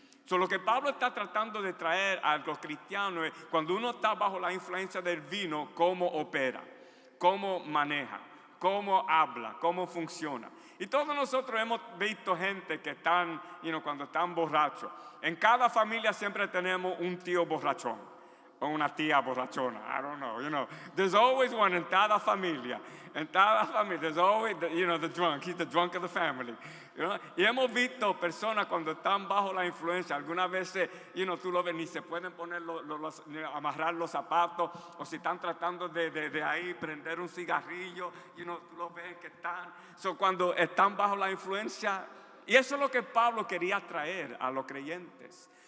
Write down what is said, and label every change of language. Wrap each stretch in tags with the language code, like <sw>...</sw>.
<es>Lo que Pablo está tratando de traer a los cristianos es cuando uno está bajo la influencia del vino, cómo opera, cómo maneja, cómo habla, cómo funciona. Y todos nosotros hemos visto gente que cuando están borrachos. En cada familia siempre tenemos un tío borrachón. o una tía borrachona.</es> <en>I don't know, There's always one</en> <es>en cada familia. En cada familia,</es> <en>there's always, the drunk. He's the drunk of the family.</en> <es>Y hemos visto personas cuando están bajo la influencia, algunas veces, tú lo ves, ni se pueden poner amarrar los zapatos, o si están tratando de ahí prender un cigarrillo, tú lo ves que están. Cuando están bajo la influencia, y eso es lo que Pablo quería traer a los creyentes.</es>